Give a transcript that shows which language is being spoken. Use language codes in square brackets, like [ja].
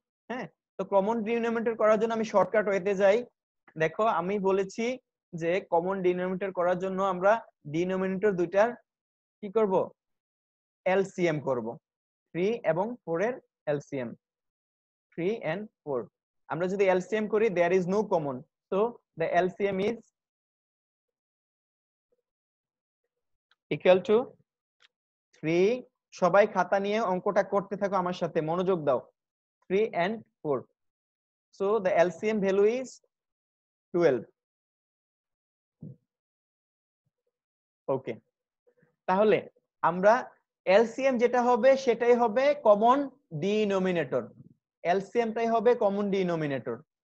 [bn] হ্যাঁ, তো common denominator করার জন্য আমি শর্টকাট ওয়েতে যাই। দেখো আমি বলেছি যে কমন ডিনোমিনেটর করার জন্য আমরা ডিনোমিনেটর দুইটার কি করব এলসিএম করব। 3 এবং 4 এর এলসিএম, [en] 3 and 4। [bn] আমরা যদি এলসিএম করি [en] there is no common, so the LCM is equal to 3। [bn] সবাই খাতা নিয়ে অঙ্কটা করতে থাকো আমার সাথে, মনোযোগ দাও। [en] 3 and 4, so the LCM value is 12। [bn] ওকে, তাহলে আমরা এলসিএম যেটা হবে সেটাই হবে কমন ডিনোমিনেটর, এলসিএমটাই হবে কমন ডিনোমিনেটর।